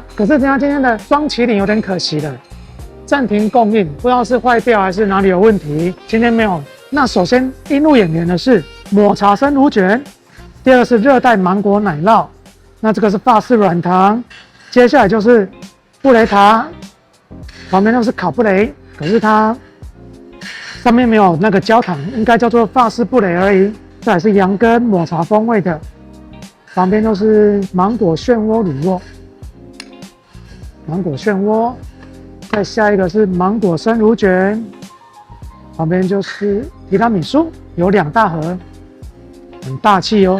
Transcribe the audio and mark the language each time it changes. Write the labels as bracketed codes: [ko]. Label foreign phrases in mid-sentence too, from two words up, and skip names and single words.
[zh] 可是人家今天的雙麒麟有點可惜了。暫停供應，不知道是壞掉還是哪裡有問題，今天沒有。那首先映入眼簾的是抹茶生乳卷，第二個是熱帶芒果奶酪，那這個是法式軟糖，接下來就是布雷塔，旁邊都是烤布雷，可是它上面沒有那個焦糖，應該叫做法式布雷而已。再來是羊羹抹茶風味的，旁邊都是芒果漩渦乳酪，芒果漩渦，再下一個是芒果生乳捲，旁邊就是提拉米蘇，有2大盒，很大氣哦。